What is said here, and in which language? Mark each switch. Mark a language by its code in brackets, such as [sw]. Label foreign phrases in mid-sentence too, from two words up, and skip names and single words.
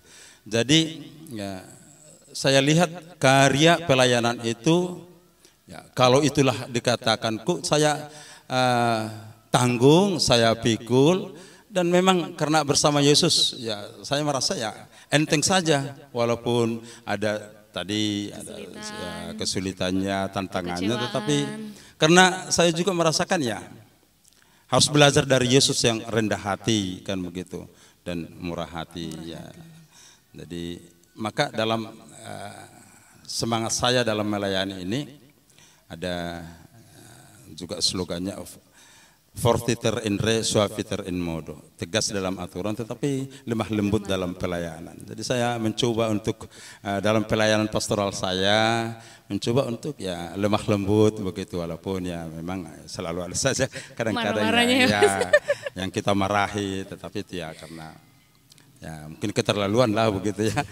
[id] Jadi ya, saya lihat karya pelayanan itu ya, kalau itulah dikatakan saya tanggung, saya pikul, dan memang karena bersama Yesus ya saya merasa ya enteng saja, walaupun ada tadi ada kesulitannya, tantangannya, tetapi karena saya juga merasakan ya harus belajar dari Yesus yang rendah hati kan begitu dan murah hati ya. Jadi maka dalam semangat saya dalam melayani ini ada juga slogannya [la] fortiter in re, suaviter in modo, [id] tegas dalam aturan tetapi lemah lembut dalam pelayanan. Jadi saya mencoba untuk dalam pelayanan pastoral saya mencoba untuk ya lemah lembut begitu, walaupun ya memang selalu ada saja kadang-kadang ya yang kita marahi, tetapi itu ya karena ya mungkin keterlaluan lah begitu ya.